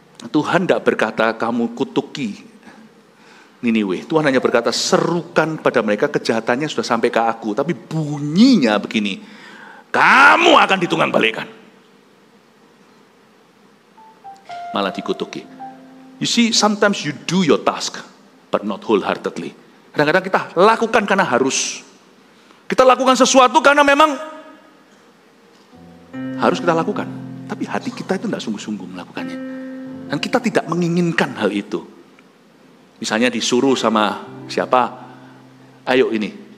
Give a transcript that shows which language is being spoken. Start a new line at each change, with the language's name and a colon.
Indonesian: Tuhan tidak berkata kamu kutuki Niniwe. Tuhan hanya berkata serukan pada mereka, kejahatannya sudah sampai ke aku. Tapi bunyinya begini, kamu akan ditunggang balikan. Malah dikutuki.
English: You see, sometimes you do your task, but not wholeheartedly.
Indonesian: Kadang-kadang kita lakukan karena harus. Kita lakukan sesuatu karena memang harus kita lakukan. Tapi hati kita itu tidak sungguh-sungguh melakukannya. Dan kita tidak menginginkan hal itu. Misalnya disuruh sama siapa, ayo ini.